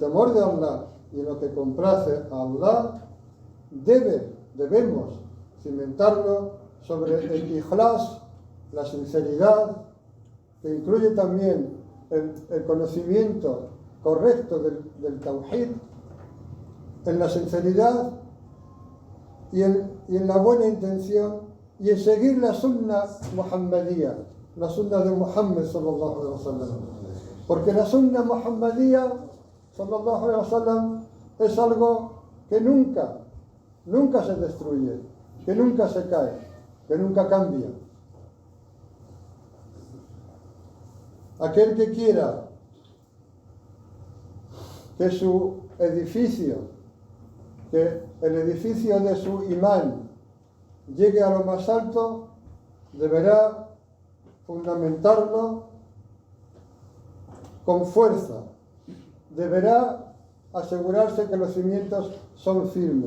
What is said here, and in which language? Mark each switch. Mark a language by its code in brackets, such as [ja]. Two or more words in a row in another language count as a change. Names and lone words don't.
[es] temor de Allah y en lo que complace a Allah, debemos cimentarlo sobre el ikhlas, la sinceridad, que incluye también el conocimiento correcto del tawhid, en la sinceridad y en la buena intención, y en seguir la sunna muhammadía, la sunna de Muhammad [ar] صلى الله عليه وسلم. [es] Porque la sunna muhammadía [ar] صلى الله عليه وسلم [es] es algo que nunca se destruye, que nunca se cae, que nunca cambia. Aquel que quiera que su edificio, que el edificio de su imán llegue a lo más alto, deberá fundamentarlo con fuerza, deberá asegurarse que los cimientos son firmes.